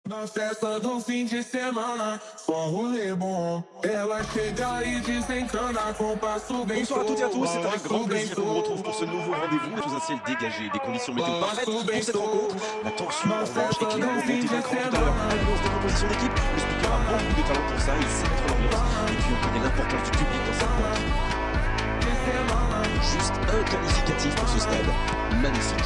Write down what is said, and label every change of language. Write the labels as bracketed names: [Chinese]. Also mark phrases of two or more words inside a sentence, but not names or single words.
[Portuguese] Na festa do fim de semana, só rolê bom. Ela chega e desencana com passo bem. [French] Bonsoir à toutes et à tous, c'est avec grand plaisir qu'on vous retrouve pour ce nouveau rendez-vous sous un ciel dégagé, des conditions météo parfaites pour cette rencontre. La tension en revanche est clairement montée d'un cran tout à l'heure à l'annonce de composition d'équipe. Le speaker a beaucoup de talent pour ça, il sait mettre l'ambiance et puis on connaît l'importance du public dans cette banque. Juste un qualificatif pour ce stade, magnifique.